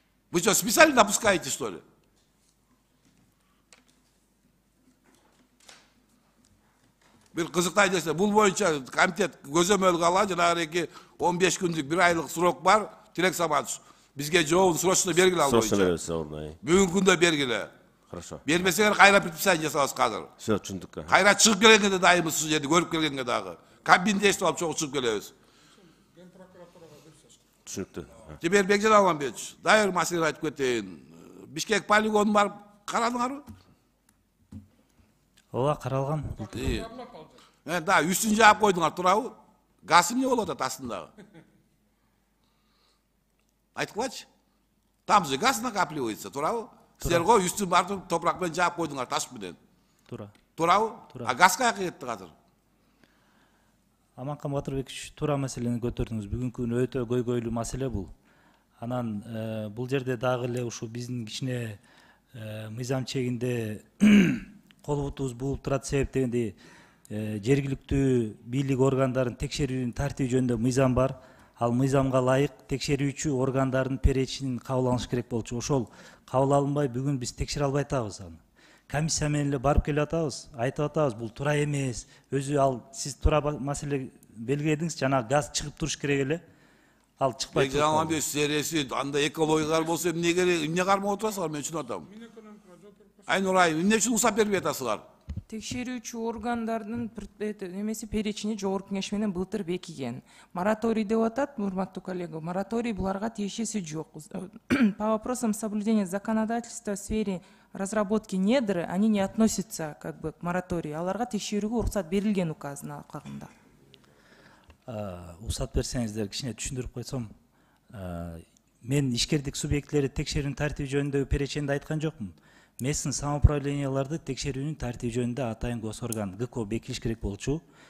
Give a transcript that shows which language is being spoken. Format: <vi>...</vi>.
<ru>Вы что, специально допускаете, что ли?</ru> <ky>Бир кызыктай десе, бул боюнча комитет көзөмөлгө алат, жанагы 15 күндүк 1 айлык срок бар. Тилек Саматович, бизге жообун срочно бергиле ал боюнча. Бүгүнкү күндө бергиле.</ky> <ru>Хорошо.</ru> <ky>Бермесеңер кайра предписание жасабыз казыр. Все, түшүндүк. Кайра чыгып келгенде дайымыз ушул жерди көрүп келгенге дагы. Кабинде эстеп алып чогуу чыгып келебиз. түшүнүктүү. Теперь Бекжан Алмамбетович, дайыр маселени айтып кетейин. Бишкек полигонун барып карадыңарбы? ооба каралган. Да, үстүн жаап койдуңар, туурабы? Газ эмне болуп атат астындагы? Айткылачы.</ky> <ru>Там же газ накапливается,</ru> <ky>туурабы? Силер го үстүн барып топурак менен жаап койдуңар, таш менен. Туура. Туурабы? А газ каяка кетти азыр? Аманкан Батырбекович, туура маселени көтөрдүңүз. Бүгүнкү күнү өтө көйгөйлүү маселе бул. Анан бул жерде дагы эле ушу биздин кичине мыйзам чегинде кол бутубуз буулуп турат себеп дегенде жергиликтүү бийлик органдарын текшерүүнүн тартиби жөнүндө мыйзам бар. Ал мыйзамга ылайык текшерүүчү органдардын перечинин кабыл алыныш керек болчу. Ошол кабыл алынбай бүгүн биз текшере албай атабыз аны. Комиссия менен эле барып келип атабыз, айтып атабыз, бул туура эмес. Өзү ал сиз туура маселе белгиледиңиз, жана газ чыгып туруш керек эле. Ал чыкпай Бекжан Алмамбетович, сереси анда экологиялар болсо эмне керек, эмне кармап отурасыңар, мен түшүнүп атам. Айнур айым, эмне үчүн уруксат бербей атасыңар? Текшерүүчү органдардын немеси перечини жогорку кеңеш менен былтыр бекиген. Мораторий деп атат, урматтуу коллега, мораторий буларга тиешеси жок.</ky> <ru>По вопросам соблюдения законодательства в сфере разработки недр, они не относятся как бы к мораторию.</ru> <ky>Аларга текшерүүгө уруксат берилген указдын алкагында. Уруксат берсеңиздер, кичине түшүндүрүп койсом, мен ишкердик субъектлери текшерүүнүн тартиби жөнүндө переченде айткан жокмун. Местный самоуправленияларды текшерүүнүн тартиби жөнүндө атайын госорган ГКО бекилиш керек болчу.</ky>